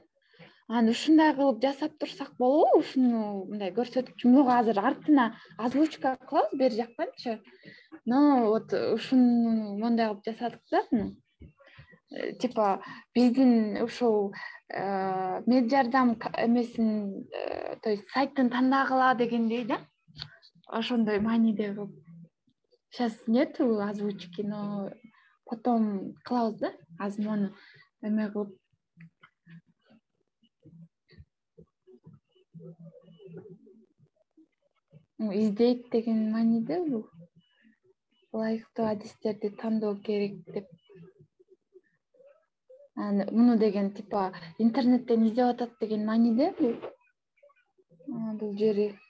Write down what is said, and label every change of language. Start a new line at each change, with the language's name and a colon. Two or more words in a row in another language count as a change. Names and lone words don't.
Kyrgyz: Анан ушундай кылып жасап турсак болобу? Ушуну мындай көрсөтүкчү, могу азыр артына озвучка кылабыз бери жактанчы.
Russian: Но вот
Kyrgyz: ушуну мондай кылып жасадык да. Типа биздин ушул мед жардам эмесин,
Russian: то есть
Kyrgyz: сайттын тандагыла дегендей да. Ошондой мааниде кылып.
Russian: Сейчас нету озвучки, но потом
Kyrgyz: кылабыз да. Азыр мону эме кылып. Издейт деген мааниде бул. Ылайыктуу адистерди тандоо керек деп. Муну деген типа интернеттен издеп атат деген мааниде бул жери.